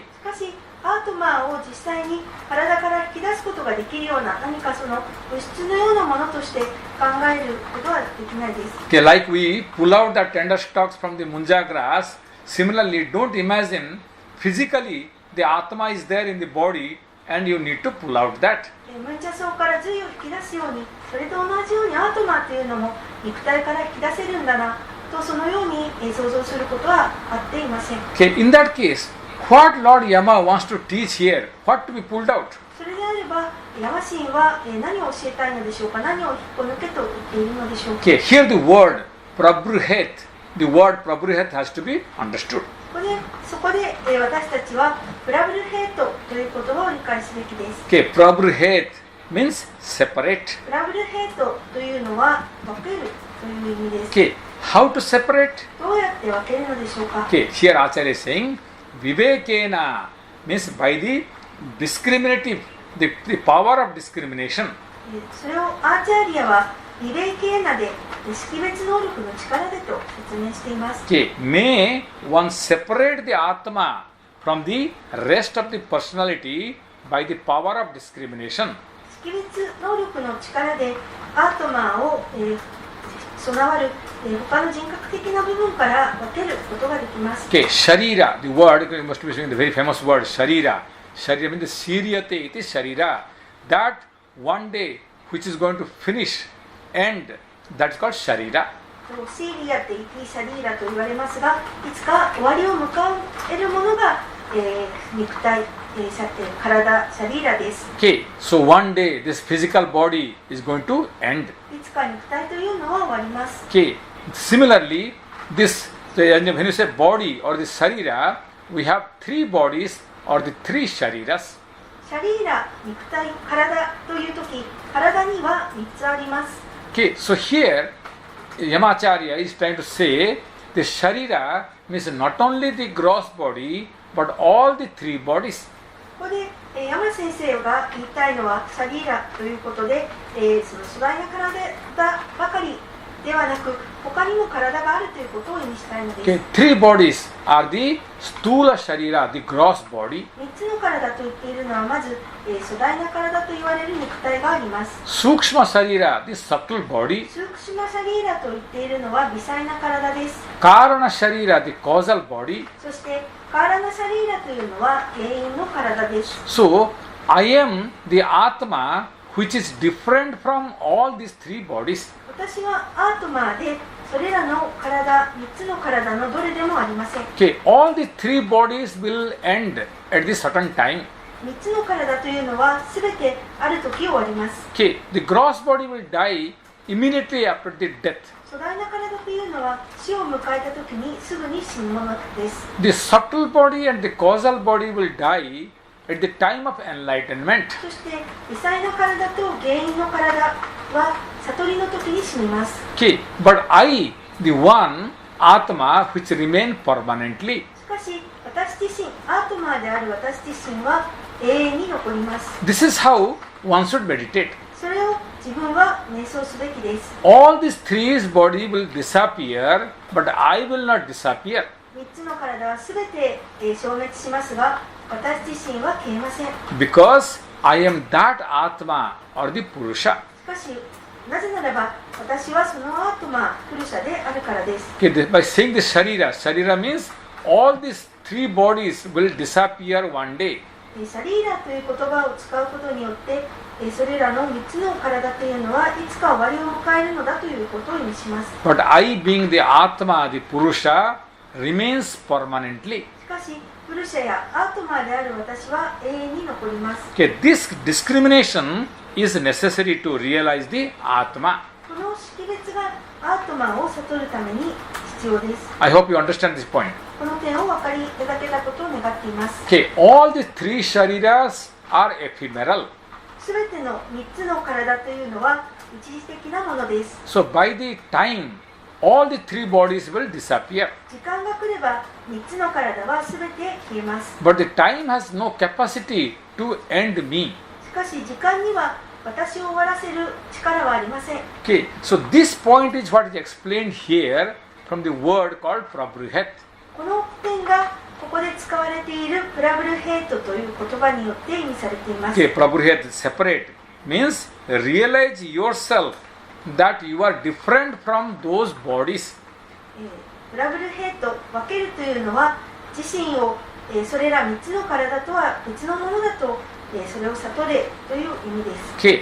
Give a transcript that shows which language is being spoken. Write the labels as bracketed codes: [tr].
[ja] しかしアートマを実際に体から引き出すことができるような何かその物質のようなものとして考えることはできないです。 [en] Okay, like we pull out the tender stalks from the munja grass, similarly don't imagine physically the atma is there in the body and you need to pull out that. [ja] ムンジャ草から髄を引き出すように、それと同じようにアートマというのも肉体から引き出せるんだなと、そのように想像することはあっていません。 [en] Okay, in that case, what Lord Yama wants to teach here, what to be pulled out? [ja] それであれば、ヤマ神は何を教えたいのでしょうか、何を引っこ抜けと言っているのでしょうか。 [en] Okay, here the word prabruhet, the word prabruhet has to be understood. [ja] そこで私たちはプラブルヘイトという言葉を理解すべきです。 [en] Okay, prabruhet means separate. [ja] プラブルヘイトというのは分けるという意味です。 [en] Okay, how to separate? [ja] どうやって分けるのでしょうか。 [en] Okay, here Acharya is saying vivekena means by the discriminative, the power of discrimination. [ja] それをアーチャーリアはビベイケーナで識別能力の力でと説明しています。 [en] Okay, may one separate the Atma from the rest of the personality by the power of discrimination. [ja] 識別能力の力でアートマーを、備わる、他の人格的な部分から分けることができます。 [en] Okay, Sharira, the word, you must be saying the very famous word, Sharira. Sharira means the Siryate, it is Sharira. That one day which is going to finish, end, that is called Sharira. [ja] シーリアってイティシャリーラと言われますが、いつか終わりを迎えるものが、肉体、体、シャリーラです。 [en] Okay, so one day this physical body is going to end. [ja] いつか肉体というのは終わります。 [en] Okay, similarly, this, when you say body or the Sharira, we have three bodies or the three Shariras. [ja] シャリーラ、肉体、体というとき、体には3つあります。 [en] Okay, so here Yamacharya is trying to say the Sharira means not only the gross body but all the three bodies. [ja] ここで、山先生が言いたいのはシャリーラということで、その粗大な体ばかりではなく他にも体があるということを意味したいのです。 [en] Okay, three bodies are the Stula Sharira, the gross body. [ja] 3つの体と言っているのはまず、粗大な体と言われる肉体があります。 [en] Sukshma Sharira, the subtle body. [ja] スークシュマシャリーラと言っているのは微細な体です。 [en] Karana Sharira, the causal body. [ja] そしてカーラナシャリーラというのは原因の体です。 [en] So, I am the Atma which is different from all these three bodies. [ja] 私はアートマーでそれらの体、3つの体のどれでもありません。 [en] Okay, all the three bodies will end at the certain time. [ja] 3つの体というのはすべてある時終わります。 [en] Okay, the gross body will die immediately after the death. [ja] 粗大な体というのは死を迎えた時にすぐに死ぬものです。 [en] The subtle body and the causal body will die at the time of enlightenment. [ja] そして微細な体と原因の体は悟りの時に死にます。 [en] Okay, but I, the one Atma which remain permanently. [ja] しかし私自身、アートマーである私自身は永遠に残ります。 [en] This is how one should meditate. [ja] それを自分は瞑想すべきです。 [en] All these three body will disappear, but I will not disappear. [ja] 3つの体はすべて消滅しますが、私自身は消えません。 [en] Because I am that Atma or the Purusha. [ja] しかし、なぜならば私はそのアートマー、プルシャであるからです。 [en] Okay, by saying the Sharira means all these three bodies will disappear one day. [ja] シャリーラという言葉を使うことによって、それらの3つの体というのはいつか終わりを迎えるのだということを意味します。 [en] But I, being the Atma, the Purusha, remains permanently. [ja] しかし、プルシャやアートマーである私は永遠に残ります。 [en] Okay, this discrimination is necessary to realize the Atma. [ja] この識別がアートマーを悟るために必要です。 [en] I hope you understand this point. [ja] この点を分かりいただけたことを願っています。 [en] Okay, all the three Shariras are ephemeral. [ja] すべての3つの体というのは一時的なものです。 [en] So by the time, all the three bodies will disappear. [ja] 時間が来れば3つの体はすべて消えます。 [en] But the time has no capacity to end me. [ja] しかし時間には私を終わらせる力はありません。 [en] Okay, so this point is what is explained here from the word called Prabruhet. [ja] この点がここで使われているプラブルヘイトという言葉によって意味されています。 [en] Okay, Prabhuhet separate means realize yourself that you are different from those bodies. [ja] プラブルヘイト、分けるというのは自身を、それら3つの体とは別のものだと、それを悟れという意味です。